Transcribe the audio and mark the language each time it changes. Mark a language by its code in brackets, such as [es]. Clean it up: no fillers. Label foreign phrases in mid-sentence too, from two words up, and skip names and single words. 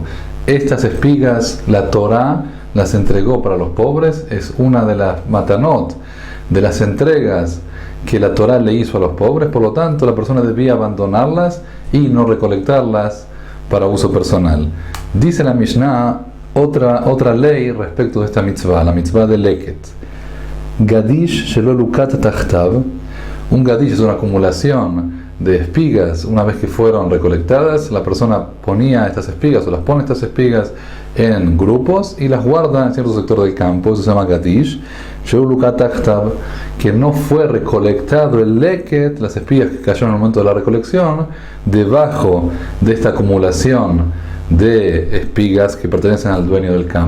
[es] Estas espigas, la Torá las entregó para los pobres, es una de las matanot, de las entregas que la Torá le hizo a los pobres. Por lo tanto, la persona debía abandonarlas y no recolectarlas para uso personal. Dice la Mishnah otra ley respecto de esta mitzvah, la mitzvah de Leket. [he] גדיש שלא לוקט תחתיו. [es] Un gadish es una acumulación de espigas. Una vez que fueron recolectadas, la persona ponía estas espigas o las pone estas espigas en grupos y las guarda en cierto sector del campo. Eso se llama gadish. Que no fue recolectado el leket, las espigas que cayeron en el momento de la recolección, debajo de esta acumulación de espigas que pertenecen al dueño del campo.